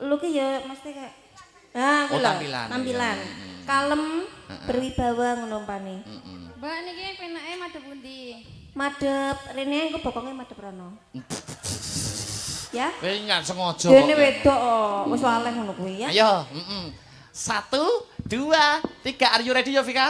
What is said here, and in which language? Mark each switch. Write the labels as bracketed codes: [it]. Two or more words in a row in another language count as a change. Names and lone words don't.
[jv] Luke ya mesti kayak kuwi lho, tampilan. Kalem, berwibawa ngono pane. Mbak niki penake madhep pundi? Madhep rene engko bokonge madhep rono. Ya? Wis nggak sengaja. Dene wedok wis waleh ngono kuwi ya. Ayo, 1, 2, 3, [en] are you ready Yovika?